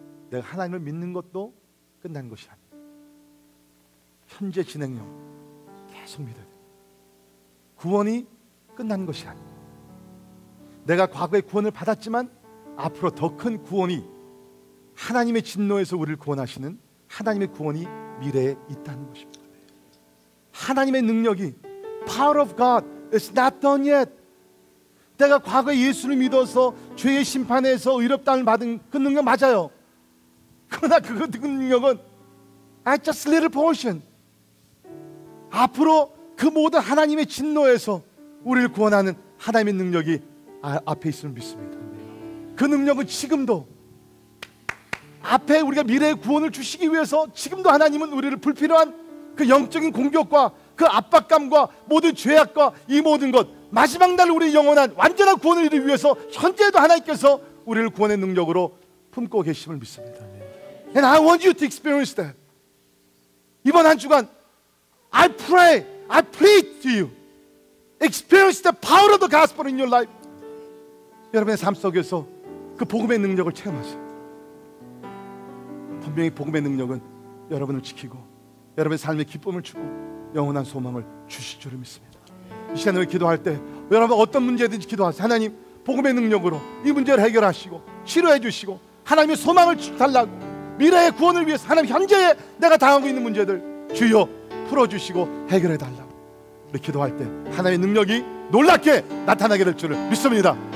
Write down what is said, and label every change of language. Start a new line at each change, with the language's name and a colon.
Korean: 내가 하나님을 믿는 것도 끝난 것이 아니에요. 현재 진행형 계속 믿어야 돼요. 구원이 끝난 것이 아니에요. 내가 과거에 구원을 받았지만 앞으로 더 큰 구원이, 하나님의 진노에서 우리를 구원하시는 하나님의 구원이 미래에 있다는 것입니다. 하나님의 능력이,
English: Power of God is not done yet.
Korean: 내가 과거에 예수를 믿어서 죄의 심판에서 의롭다함을 받은 그 능력 맞아요. 그러나 그 능력은
English: just little portion.
Korean: 앞으로 그 모든 하나님의 진노에서 우리를 구원하는 하나님의 능력이 앞에 있음을 믿습니다. 그 능력은 지금도, 앞에 우리가 미래의 구원을 주시기 위해서 지금도 하나님은 우리를 불필요한 그 영적인 공격과 그 압박감과 모든 죄악과 이 모든 것, 마지막 날 우리의 영원한 완전한 구원을 이루기 위해서 현재도 하나님께서 우리를 구원의 능력으로 품고 계심을 믿습니다.
English: And I want you to experience that.
Korean: 이번 한 주간
English: I pray, I plead to you. Experience the power of the gospel in your life.
Korean: 여러분의 삶 속에서 그 복음의 능력을 체험하세요. 분명히 복음의 능력은 여러분을 지키고 여러분의 삶에 기쁨을 주고 영원한 소망을 주실 줄을 믿습니다. 이 시간에 기도할 때 여러분 어떤 문제든지 기도하세요. 하나님, 복음의 능력으로 이 문제를 해결하시고 치료해 주시고 하나님의 소망을 달라고, 미래의 구원을 위해서 하나님 현재에 내가 당하고 있는 문제들 주여 풀어주시고 해결해 달라고 우리 기도할 때 하나님의 능력이 놀랍게 나타나게 될 줄을 믿습니다.